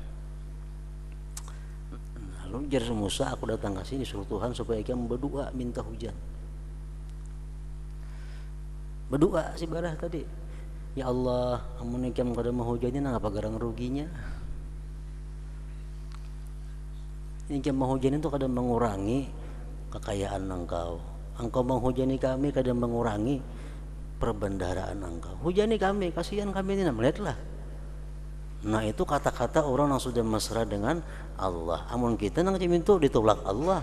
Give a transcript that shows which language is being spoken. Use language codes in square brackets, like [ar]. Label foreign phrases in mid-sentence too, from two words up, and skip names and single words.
[bjn] Lalu jar Musa, aku datang ke sini suruh Tuhan supaya ikam berdoa minta hujan. Berdoa si Barah tadi, ya Allah, amun ikam kada mau hujannya, nang apa garang ruginya? Ikam mau hujan itu kada mengurangi kekayaan engkau menghujani kami, kadang mengurangi perbendaharaan engkau. [id] Hujani kami, kasihan kami ini, melihatlah. Nah itu kata-kata orang yang sudah mesra dengan Allah. [bjn] Amun kita nang cimintu ditolak Allah.